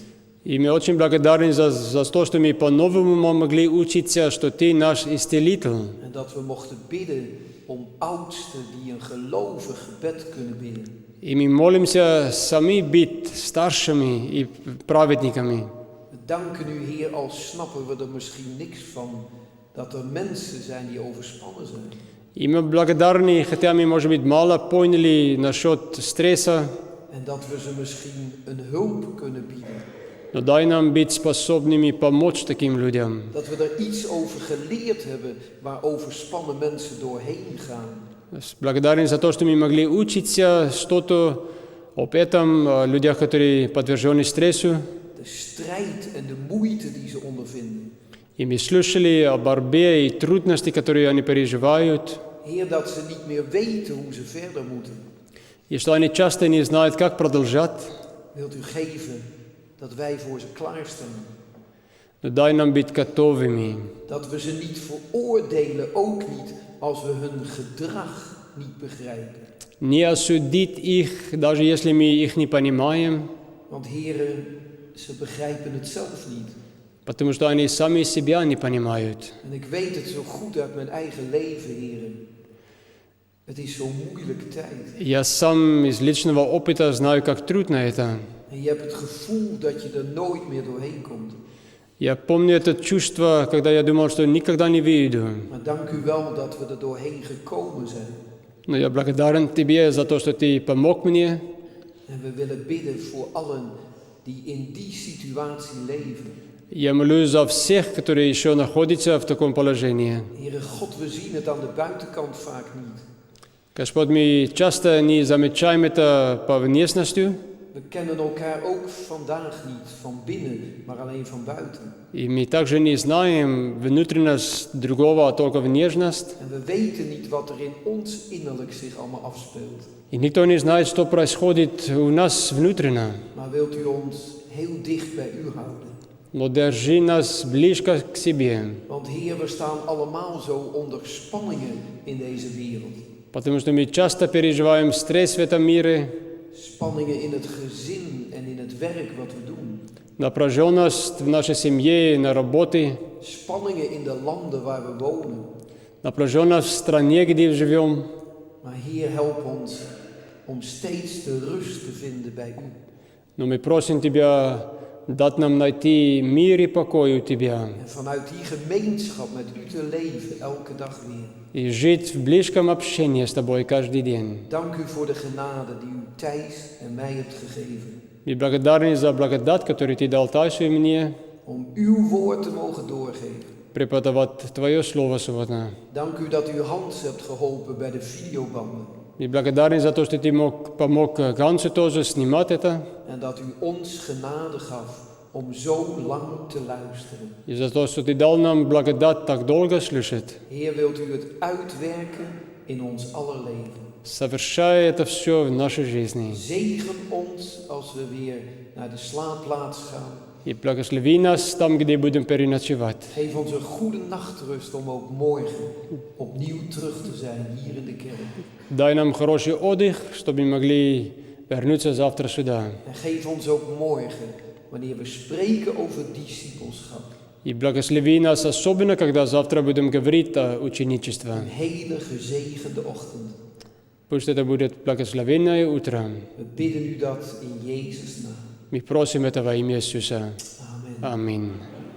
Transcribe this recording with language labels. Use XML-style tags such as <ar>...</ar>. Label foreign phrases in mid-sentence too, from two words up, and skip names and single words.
<ru>И мы очень благодарны за то, что мы по-новому могли учиться, что ты наш исцелитель.</ru> <nl>En dat we mochten bidden om oudsten die een gelovig gebed kunnen bidden.</nl> <ru>И мы молимся сами быть старшими и праведниками.</ru> <nl>We danken u, Heer, al snappen we er misschien niks van, dat er mensen zijn die overspannen zijn.</nl> <ru>И мы благодарны, хотя мы, может быть, мало поняли насчет стресса,</ru> <nl>En dat we ze misschien een hulp kunnen bieden.</nl> <ru>но дай нам быть способными помочь таким людям.</ru> <nl>Dat we er iets over geleerd hebben waar overspannen mensen doorheen gaan.</nl> <ru>Благодарен за то, что мы могли учиться что-то об этом, людях, которые подвержены стрессу.</ru> <nl>De strijd en de moeite die ze ondervinden.</nl> <ru>И мы слышали о борьбе и трудности, которые они переживают.</ru> <nl>Heer, dat ze niet meer weten hoe ze verder moeten.</nl> <ru>И что они часто не знают, как продолжать.</ru> <nl>Wilt u geven dat wij voor ze klaarstaan.</nl> <ru>Но дай нам быть готовыми.</ru> <nl>Dat we ze niet veroordelen, ook niet als we hun gedrag niet begrijpen.</nl> <ru>Не осудить их, даже если мы их не понимаем,</ru> <nl>Want heren, ze begrijpen het zelf niet.</nl> <ru>потому что они сами себя не понимают.</ru> <nl>En ik weet het zo goed uit mijn eigen leven, heren. Het is zo'n moeilijke tijd.</nl> <ru>Я сам из личного опыта знаю, как трудно это.</ru> <nl>En je hebt het gevoel dat je er nooit meer doorheen komt.</nl> <ru>Я помню это чувство, когда я думал, что никогда не выйду.</ru> <nl>Maar dank u wel dat we er doorheen gekomen zijn.</nl> <ru>Но я благодарен тебе за то, что ты помог мне.</ru> <nl>En we willen bidden voor allen die in die situatie leven.</nl> <ru>Я молюсь за всех, которые еще находятся в таком положении.</ru> <nl>Heere God, we zien het aan de buitenkant vaak niet.</nl> <ru>Господь, мы часто не замечаем это по внешности.</ru> <nl>We kennen elkaar ook vandaag niet van binnen, maar alleen van buiten.</nl> <ru>И мы также не знаем внутренность другого, только внешность.</ru> <nl>En we weten niet wat er in ons innerlijk zich allemaal afspeelt.</nl> <ru>И никто не знает, что происходит у нас внутренно.</ru> <nl>Maar wilt u ons heel dicht bij u houden?</nl> <ru>Но держи нас близко к себе.</ru> <nl>Want Heer, we staan allemaal zo onder spanningen in deze wereld.</nl> <ru>Потому что мы часто переживаем стресс в этом мире.</ru> <nl>Spanningen in het gezin en in het werk wat we doen.</nl> <ru>Напряженность в нашей семье, на работе.</ru> <nl>Spanningen in de landen waar we wonen.</nl> <ru>Напряженность в стране, где живем.</ru> <nl>Maar Heer, help ons om steeds de rust te vinden bij u.</nl> <ru>Но мы просим Тебя дать нам найти мир и покой у Тебя.</ru> <nl>En vanuit die gemeenschap met u te leven elke dag weer.</nl> <ru>И жить в близком общении с Тобой каждый день.</ru> <nl>Dank u voor de genade die u Thijs en mij hebt gegeven.</nl> <ru>Мы благодарны за благодать, которую Ты дал Тайсу и мне,</ru> <nl>Om uw woord te mogen doorgeven.</nl> <ru>преподавать Твое Слово сегодня.</ru> <nl>Dank u dat u Hans hebt geholpen bij de videobanden.</nl> <ru>Мы благодарны за то, что Ты помог Гансу тоже снимать это.</ru> <nl>En dat u ons genade gaf om zo lang te luisteren.</nl> <ru>И за то, что Ты дал нам благодать так долго слушать.</ru> <nl>Heer, wilt u het uitwerken in ons aller leven.</nl> <ru>Совершай это все в нашей жизни.</ru> <nl>Zegen ons als we weer naar de slaapplaats gaan.</nl> <ru>И благослови нас там, где будем переночевать.</ru> <nl>Geef ons een goede nachtrust om ook morgen opnieuw terug te zijn hier in de kerk.</nl> <ru>Дай нам хороший отдых, чтобы мы могли вернуться завтра сюда.</ru> <nl>En geef ons ook morgen, wanneer we spreken over discipelschap,</nl> <ru>И благослови нас особенно, когда завтра будем говорить о ученичестве.</ru> <nl>een hele gezegende ochtend.</nl> <ru>Пусть это будет благословенное утро.</ru> <nl>We bidden u dat in Jezus' naam.</nl> <ru>Мы просим это во имя Иисуса.</ru> <nl>Amen.</nl> <ru>Аминь.</ru>